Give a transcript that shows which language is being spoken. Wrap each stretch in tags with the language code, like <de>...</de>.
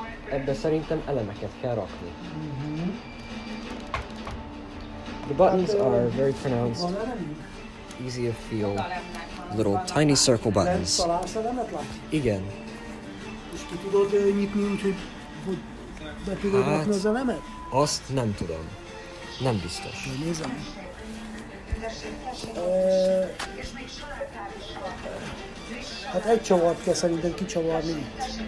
<hu>Ebbe szerintem elemeket kell rakni.</hu> <en>The buttons are very pronounced, easy to feel, little tiny circle buttons.</en> <hu>Igen. És ki tudod nyitni úgy, hogy be tudod rakni az elemet? Azt nem tudom. Nem biztos. Nézem. Hát egy csavart kell szerintem kicsavarni itt.</hu>